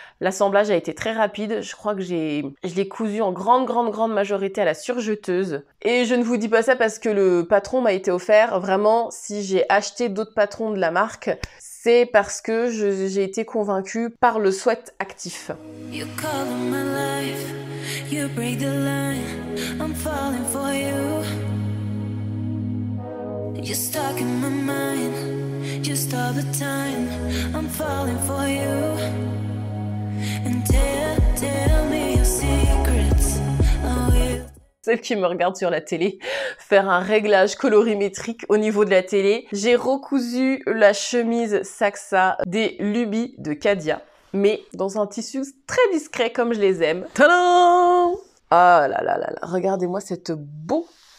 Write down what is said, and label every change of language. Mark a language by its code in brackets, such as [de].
[fr] L'assemblage a été très rapide. Je crois que je l'ai cousu en grande majorité à la surjeteuse. Et je ne vous dis pas ça parce que le patron m'a été offert. Vraiment, si j'ai acheté d'autres patrons de la marque, c'est parce que j'ai été convaincue par le sweat actif. [en] You call on my life, you break the line, I'm falling for you. You're stuck in my mind, just all the time, I'm falling for you. And tell me your secrets, oh you. [fr] Celle qui me regarde sur la télé, faire un réglage colorimétrique au niveau de la télé. J'ai recousu la chemise Saxa des Lubies de Cadia, mais dans un tissu très discret comme je les aime. Tadam! Ah là là là là, regardez-moi cette beauté.